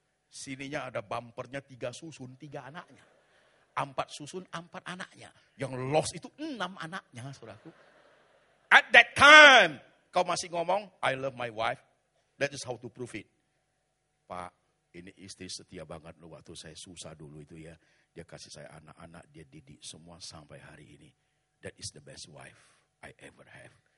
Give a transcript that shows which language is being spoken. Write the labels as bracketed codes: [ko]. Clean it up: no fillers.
[id] Sininya ada bumpernya 3 susun, 3 anaknya. 4 susun, 4 anaknya. Yang lost itu 6 anaknya, saudaraku. [en] At that time, [id] kau masih ngomong, [en] I love my wife. That is how to prove it. [id] Pak, ini istri setia banget loh, waktu saya susah dulu itu ya. Dia kasih saya anak-anak, dia didik semua sampai hari ini. [en] That is the best wife I ever have.